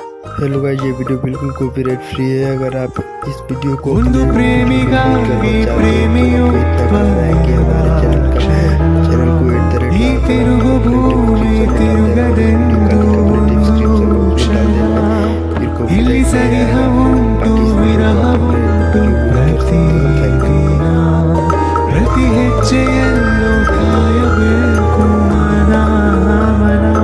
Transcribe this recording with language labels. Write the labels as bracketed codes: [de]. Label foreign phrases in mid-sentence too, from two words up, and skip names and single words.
[en] hello guys, [hi] ये वीडियो बिल्कुल [en] copyright free [hi] है। अगर आप इस वीडियो को [kn] ಒಂದು ಪ್ರೇಮಿಗಾಗಿ [hi] कि हमारे चैनल को [kn] ಈ ತಿರುಗು ಭೂಮಿ ತಿರುಗದೆಂದು ಒಂದು ಕ್ಷಣ ಇಲ್ಲಿ ಸರಿಹ ಉಂಟು ವಿರಹವುಂಟು ಪ್ರತಿದಿನ ಪ್ರತಿ ಹೆಜ್ಜೆಯಲ್ಲೂ ಕಾಯಬೇಕು ಮನ ಮನ